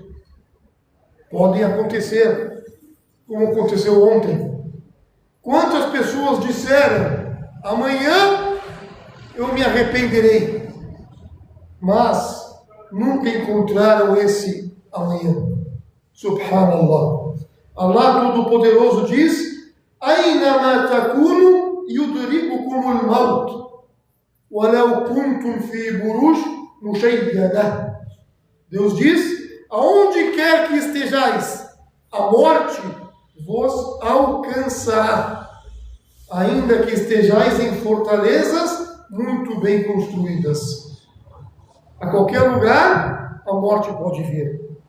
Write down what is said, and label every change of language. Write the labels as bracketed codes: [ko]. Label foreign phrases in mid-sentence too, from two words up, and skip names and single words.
[pt] Podem acontecer, como aconteceu ontem. Quantas pessoas disseram: amanhã eu me arrependerei, mas nunca encontraram esse amanhã. Subhanallah. Allah Todo-Poderoso diz: [ar] أينما تكونوا يدرككم الموت ولو كنتم في بروج مشيدة. [pt] Deus diz: aonde quer que estejais, a morte vos alcançará, ainda que estejais em fortalezas muito bem construídas. A qualquer lugar, a morte pode vir.